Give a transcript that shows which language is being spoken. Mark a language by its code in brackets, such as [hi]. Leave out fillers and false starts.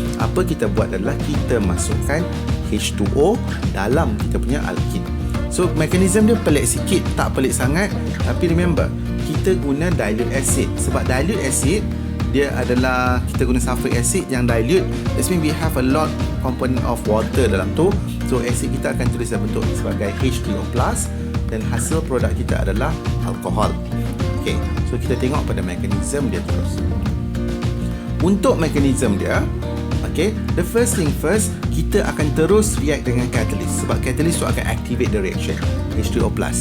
[ms] Apa kita buat adalah kita masukkan H2O dalam kita punya alkene. So mekanisme dia pelik sikit, tak pelik sangat. Tapi remember, kita guna dilute acid. Sebab dilute acid dia adalah kita guna sulfuric acid yang dilute. [en] That means we have a lot component of water [ms] dalam tu. So acid kita akan tulis dalam bentuk sebagai H2O+, dan hasil produk kita adalah alkohol. Okay, so kita tengok pada mekanisme dia terus. Untuk mekanisme dia, okay, [en] the first thing first, [ms] kita akan terus react dengan catalyst, sebab catalyst tu akan [en] activate the reaction [ms] H2O+.